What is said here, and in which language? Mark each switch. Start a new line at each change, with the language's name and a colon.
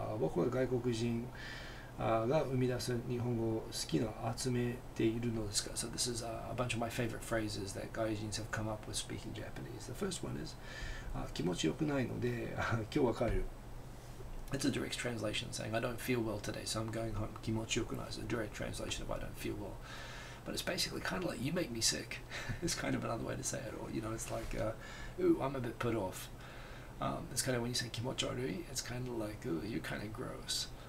Japanese: 僕は外国人が生み出す日本語を好きな集めているのですか?
English: So this is a bunch of my favorite phrases that gaijins have come up with speaking Japanese. The first one is
Japanese: 気持ちよくないので今日は帰る.
English: It's a direct translation saying I don't feel well today, so I'm going home.
Japanese: 気持ちよくない
English: is a direct translation of I don't feel well. But it's basically kind of like you make me sick. It's kind of another way to say it. Or it's like ooh, I'm a bit put off. It's kind of when you say
Japanese: 気持ち悪い,
English: it's kind of like ooh, you're kind of gross.